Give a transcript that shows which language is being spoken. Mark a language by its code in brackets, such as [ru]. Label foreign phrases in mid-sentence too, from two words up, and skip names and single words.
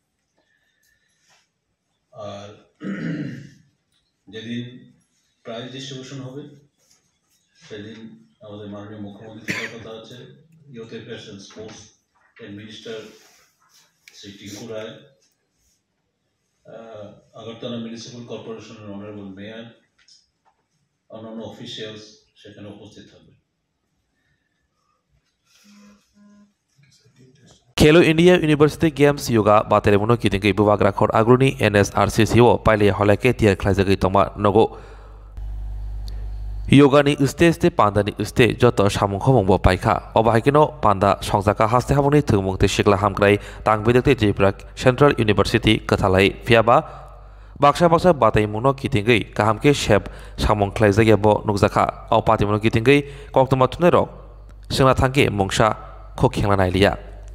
[bn] আর যেদিন [en] prize distribution [bn] হবে সেদিন আমাদের মাননীয় মুখ্যমন্ত্রী থাকার কথা আছে, [en] youth affairs and sports [bn] এর মিনিস্টার শ্রী টিঙ্কু রায়, আগরতলা মিউনিসিপ্যাল কর্পোরেশনের [en] honourable mayor, [bn] অন্যান্য অফিসিয়ালস সেখানে উপস্থিত থাকবে। [brx] खेलो इंडिया यूनिवर्सिटी गेम्स योगा बातेरेमुनो किदिंगै बुबाग्रा खर आग्रुनि NSRCC o पाइले हलाके तियार ख्लाइजागै तमा नगो योगानि स्टे पान्दानि स्टे जत सामुं खमंबो पाइखा अबाहायकिनो पान्दा संजाका हास्ते हामुनि थुंमुंते सिगला हामग्राय तांबिदकते जेब्राक [en] central university [brx] कथालाई फियाबा बाक्सा बाताइमुनो किदिंगै काहामके शेप सामुं ख्लाइजागैबो नुगजाखा अ पातिमुनो किदिंगै कक्तमा थुनेरक सोंना थांगे मुंसा खखेंला नायलिया।